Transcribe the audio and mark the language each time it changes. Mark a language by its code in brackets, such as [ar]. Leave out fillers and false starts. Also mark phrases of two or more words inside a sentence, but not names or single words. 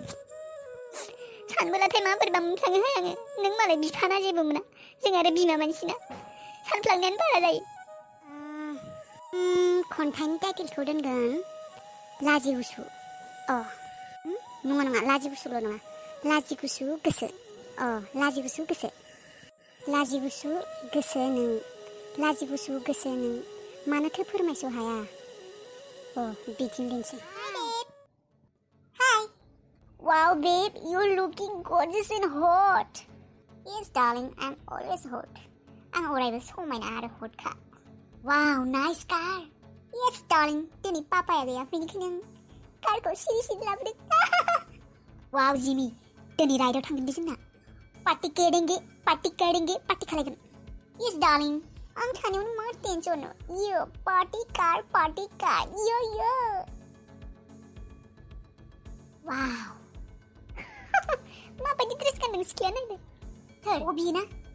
[brx] सानबोलाथाय माबोरैबा मोनफ्लाङोहाय आङो नों मालाय बिफाना जेबो मोना जों आरो बिमा मानसिना सानफ्लांनायानो बारा जायो खन्थाइनि टाइटेलखौ दोनगोन लाजि गुसु नङा लाजि गुसुल' नङा लाजि गुसु गोसो लाजि गुसु गोसो नों मानोथो फोरमायस' हाया बिदिनो दोनसै Hi. [en] Wow, babe, you're looking gorgeous and hot. Yes, darling, I'm always hot. I'm always [brx] समायना आरो [en] hotखा. Wow, nice car. Yes, darling, [brx] दिनै पापाया गैया बेनिखायनो आं कारखौ सिरि लाबोदों. Wow, Jimmy, दिनै राइडआव थांगोन दे जोंना. पार्टी खालायगोन. [en] Yes, darling, [brx] आं थानायावनो मा टेनसन यो [en] party car [brx] यो वाव माबायदि ड्रेस गानदों सिख्लाया नायनो थोर बियो ना